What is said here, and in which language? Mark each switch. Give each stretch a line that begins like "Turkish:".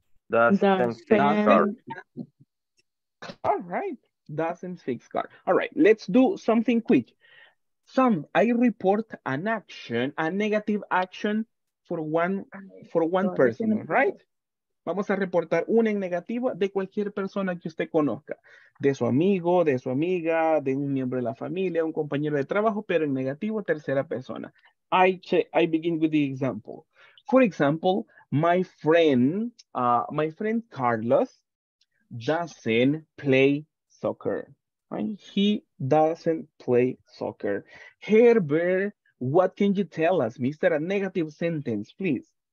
English: Doesn't fix cars. All right, doesn't fix car. All right, let's do something quick. I report an action, a negative action for one person, right?
Spanish: Vamos a reportar una en negativo de cualquier persona que usted conozca. De su amigo, de su amiga, de un miembro de la familia, un compañero de trabajo, pero en negativo, tercera persona.
English: I begin with the example. For example, my friend Carlos doesn't play soccer. Right? He doesn't play soccer. Herbert, what can you tell us, Mr. A negative sentence, please.